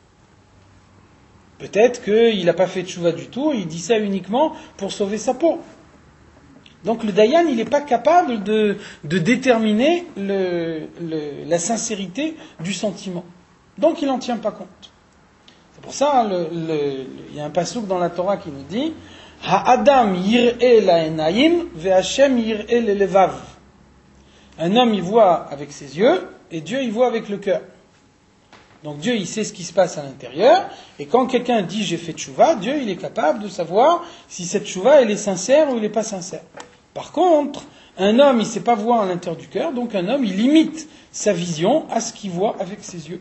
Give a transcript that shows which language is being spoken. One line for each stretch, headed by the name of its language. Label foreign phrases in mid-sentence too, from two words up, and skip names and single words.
French: Peut-être qu'il n'a pas fait tchouva du tout, il dit ça uniquement pour sauver sa peau. Donc le Dayan, il n'est pas capable de déterminer la sincérité du sentiment. Donc il n'en tient pas compte. C'est pour ça, il y a un passouk dans la Torah qui nous dit
Hebrew: האדם יראה לעינים והשם יראה ללבב.
French: Un homme, il voit avec ses yeux, et Dieu, il voit avec le cœur. Donc Dieu, il sait ce qui se passe à l'intérieur, et quand quelqu'un dit j'ai fait tchouva, Dieu, il est capable de savoir si cette tchouva, elle est sincère ou elle n'est pas sincère. Par contre, un homme, il ne sait pas voir à l'intérieur du cœur, donc un homme, il limite sa vision à ce qu'il voit avec ses yeux.